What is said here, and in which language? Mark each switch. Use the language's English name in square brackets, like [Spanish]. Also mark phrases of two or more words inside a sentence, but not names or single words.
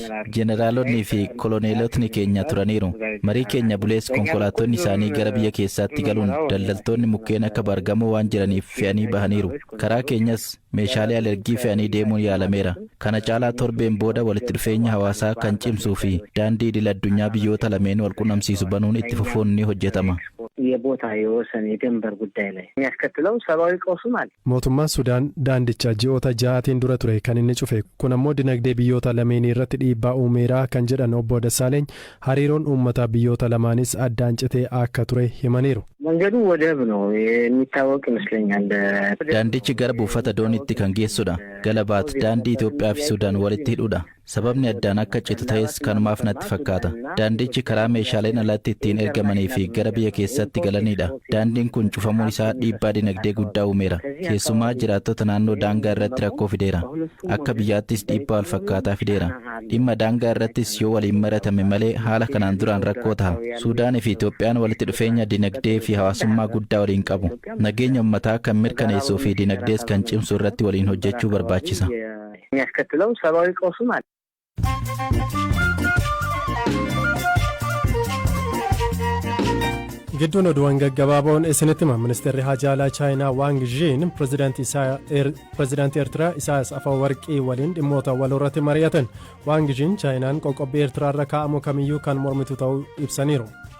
[Oromo] Jeneraalonni fi koloneelotni keenya turaniiru. Marii keenya bulees konkolaattonni isaanii gara biyya keessaatti galuun daldaltoonni mukkeen akka bargamoo waan jiraniif fe'anii bahaniiru. Karaa keenyas meeshaalee alergii fe'anii deemuun yaalameera. Kana caalaa torbeen booda walitti dhufeenya hawaasaa kan cimsuu fi daandii idil addunyaa biyyoota lameen wal qunnamsiisu banuun itti fufuun ni hojjetama. [Amharic] የቦታ የወሰን የድንበር ጉዳይ ላይ የሚያስከትለው ሰብአዊ ቀውስ ማለት [Oromo] mootummaan Sudaan daandicha ji'oota 6 dura ture kan inni cufe kun ammoo dinagdee biyyoota lameenii irratti dhiibbaa uumeera kan jedhan obbo Dassaaleny hariiroon uummata biyyoota lamaanis addaan citee akka ture himaniiru. [Amharic] መንገዱ ወደብ ነው የሚታወቅ ይመስለኛል [Oromo] daandichi gara buufata dooniitti kan geessudha galabaat daandii Itoophiyaa fi Sudaan walitti hidhuudha sababni addaan akka citu ta'es kanumaaf natti fakkaata daandichi karaa meeshaaleen alatti ittiin ergamanii fi gara biyya keessatti galanidha daandiin kun cufamuun isaa dhiibbaa dinagdee guddaa uumeera keessumaa jiraattota naannoo daangaa irratti rakkoo fideera akka biyyaattis dhiibbaa wal fakkaataa fideera dhimma daangaa irrattis yoo waliin maratame malee haala kanaan duraan rakkoo ta'a Suudaanii fi Itoophiyaan walitti dhufeenya dinagdee fi hawaasummaa guddaa waliin qabu nageenya uummataa kan mirkaneessuu fi dinagdees kan cimsu irratti waliin hojjechuu barbaachisa. [Amharic] የሚያስከትለው ሰብአዊ ቀውስ ማለት [Oromo] gidduun oduuwwan gaggabaaboon isinitti hima ministeerri hajaalaa chaayinaa waang jiin pirezidaantii eertiraa isaayyaas afewerqii waliin dhimmoota waloorratti mari'atan waang jiin chaayinaan qoqqobbii eertiraarra kaa'amu kamiyyuu kan mormitu ta'uu ibsaniiru.